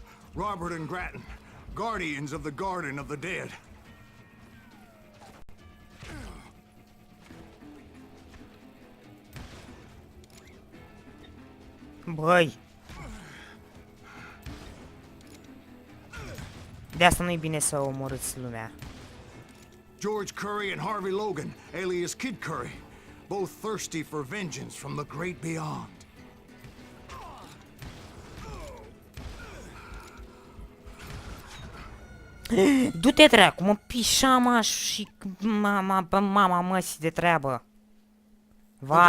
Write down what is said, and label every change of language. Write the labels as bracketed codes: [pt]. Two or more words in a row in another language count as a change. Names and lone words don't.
[en] Robert and Grattan, guardians of the Garden of the Dead. [ro] Băi! De asta nu-i bine să omorâți lumea. [en] George Curry and Harvey Logan, alias Kid Curry, both thirsty for vengeance from the great beyond. [ro] Du-te dracu, mă pișama și mama măsii de treabă. [en] The [ro] Vai!